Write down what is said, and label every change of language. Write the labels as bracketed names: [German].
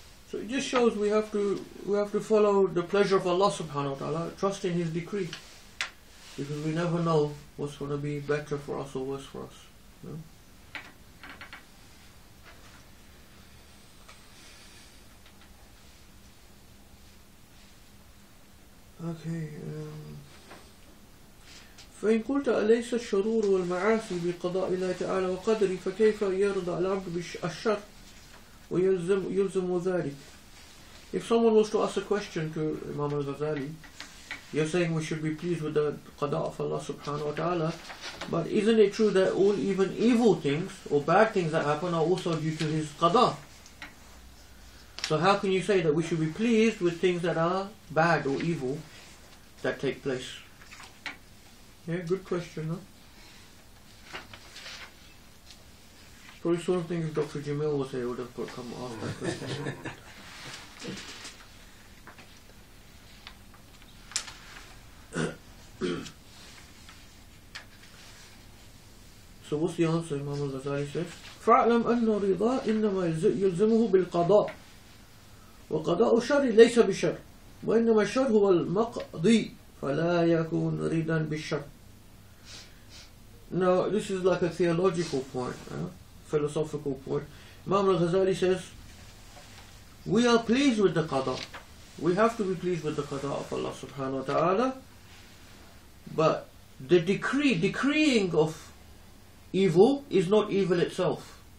[English] So it just shows we have to follow the pleasure of Allah subhanahu wa ta'ala, trust in His decree, because we never know what's going to be better for us or worse for us. Okay. [Arabic] فإن قلت أليس الشرور والمعاصي بقضاء الله تعالى وقدره فكيف يرضى العبد بالشر ويلزم ذلك? [English] If someone was to ask a question to Imam al-Ghazali, you're saying we should be pleased with the qada of Allah subhanahu wa ta'ala, but isn't it true that all even evil things or bad things that happen are also due to His qada? So how can you say that we should be pleased with things that are bad or evil that take place? Yeah, good question, huh? Probably sort of thing if Dr. Jamil was here, would have come ask that question. So what's the answer? Imam al-Ghazali says, [Arabic] فَاعْلَمْ أَنَّ الرِّضَى إِنَّمَا يُلْزِمُهُ بِالْقَضَاءِ وَقَضَاءُ الشَّرِّ لَيْسَ بِالشَّرِّ وَإِنَّمَا الشَّرُّ هُوَ الْمَقْضِي فَلَا يَكُونُ رِضًا بِالشَّرِّ. [English] Now this is like a theological point, philosophical point. Imam al-Ghazali says, we are pleased with the qada. We have to be pleased with the qada of Allah subhanahu wa ta'ala, but the decreeing of evil is not evil itself.